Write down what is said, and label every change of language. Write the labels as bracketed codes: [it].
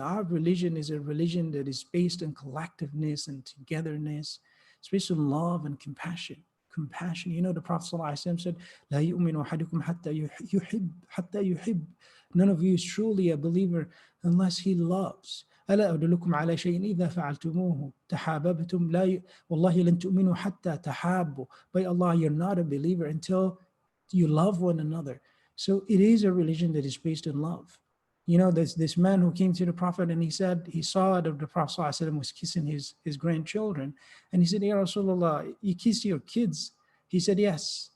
[en] Our religion is a religion that is based on collectiveness and togetherness. It's based on love and compassion. You know, the Prophet ﷺ said, [ar] "La yu'minu ahadukum hatta yuhib." [en] None of you is truly a believer unless he loves. [ar] ألا أدلكم على شيء إذا فعلتموه تحاببتم لا والله لن تؤمنوا حتى تحابوا. [en] By Allah, you're not a believer until you love one another. So it is a religion that is based on love. You know, there's this man who came to the Prophet and he said, he saw that the Prophet ﷺ was kissing his grandchildren. And he said, Ya Rasulullah, you kiss your kids? He said, yes.